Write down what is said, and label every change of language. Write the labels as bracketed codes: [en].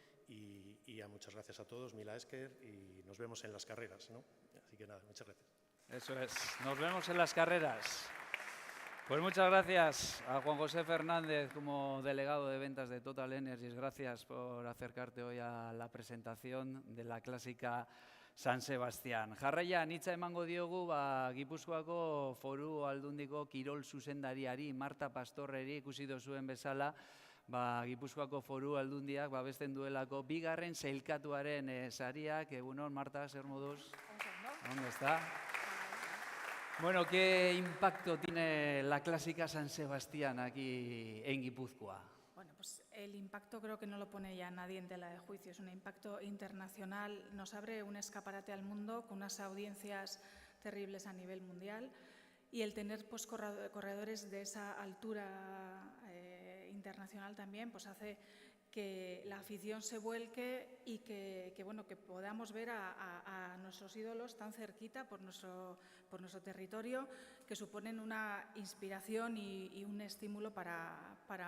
[es] y ya muchas gracias a todos, [eu] mila esker, [es] y nos vemos en las carreras, ¿no? Así que nada, muchas gracias. Eso es, nos vemos en las carreras. Pues muchas gracias a Juan José Fernández como delegado de ventas de Total Energies. Gracias por acercarte hoy a la presentación de la clásica San Sebastián. [eu] Jarraian hitza emango diogu Gipuzkoako Foru Aldundiko kirol zuzendariari Marta Pastorreri, ikusi duzuen bezala, Gipuzkoako Foru Aldundiak babesten duelako bigarren sailkatuaren sariak. Egunon, Marta, zer moduz? [es] ¿Dónde está? Bueno, ¿qué impacto tiene la clásica San Sebastián aquí en Guipúzcoa? Bueno, pues el impacto creo que no lo pone ya nadie en tela de juicio. Es un impacto internacional, nos abre un escaparate al mundo con unas audiencias terribles a nivel mundial, y el tener pues, corredores de esa altura internacional también pues hace que la afición se vuelque y que podamos ver a nuestros ídolos tan cerquita por nuestro territorio, que suponen una inspiración y un estímulo para